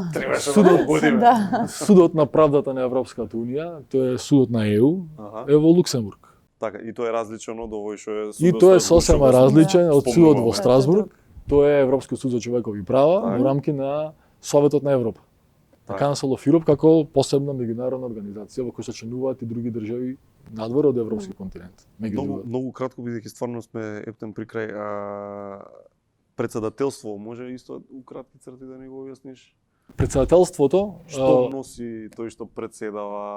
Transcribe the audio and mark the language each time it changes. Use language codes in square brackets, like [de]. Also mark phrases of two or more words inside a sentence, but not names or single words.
[mk] Да. Судот на правдата на Европската унија, тоа е судот на ЕУ, е во Луксембург. Така, и тоа е различен од овој што е судот. И тоа е сосема различен од судот во спомнуваме. Страсбург. Тоа е Европскиот суд за човекови права во рамки на Советот на Европа. [en] Council of Europe [mk] како посебна меѓународна организација во која се членуваат и други држави надвор од европски континент. Многу кратко, бидејќи стварно сме ептен при крај. Председателство може исто у кратки црти да ни го објасниш? Председателството Што носи тој што председава,